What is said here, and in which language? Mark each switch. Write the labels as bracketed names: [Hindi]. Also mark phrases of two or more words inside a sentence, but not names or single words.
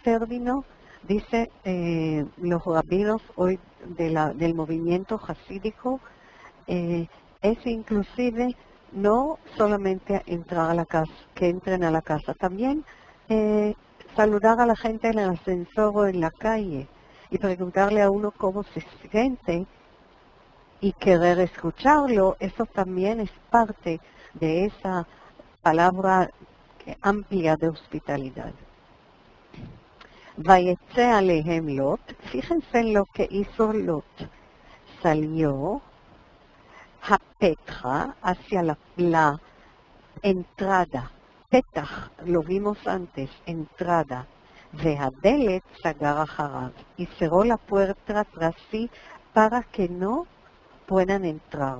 [Spanish] término, dice los rabinos hoy del movimiento jasídico, es inclusive no solamente entrar a la casa, que entren a la casa, también saludar a la gente en el ascensor o en la calle y preguntarle a uno cómo se siente y querer escucharlo. Eso también es parte de esa palabra amplia de hospitalidad. [Hebrew] ויצא אליהם לוט, [Spanish] fíjense en lo que hizo Lot. Salió Petra hacia la entrada. Petach, lo vimos antes, entrada. [Hebrew] והדלת סגר אחריו, [Spanish] y cerró la puerta tras sí para que no puedan entrar.